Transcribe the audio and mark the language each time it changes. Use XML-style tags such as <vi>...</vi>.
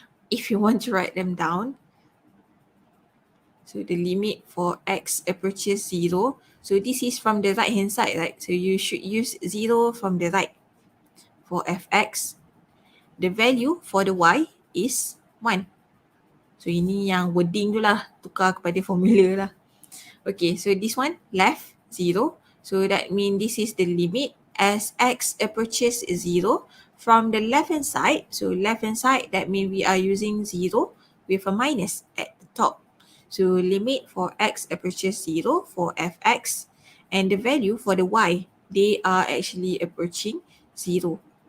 <en>If you want to write them down, so the limit for x approaches 0. So this is from the right hand side, right? So you should use 0 from the right for fx. The value for the y is 1.</en> <ms>So ini yang wording tu lah, tukar kepada formula lah.</ms> <en>Okay, so this one left 0. So that means this is the limit as x approaches 0 from the left hand side. So left hand side, that means we are using 0 with a minus at the top. So limit for x approaches 0 for fx, and the value for the y, they are actually approaching 0.</en>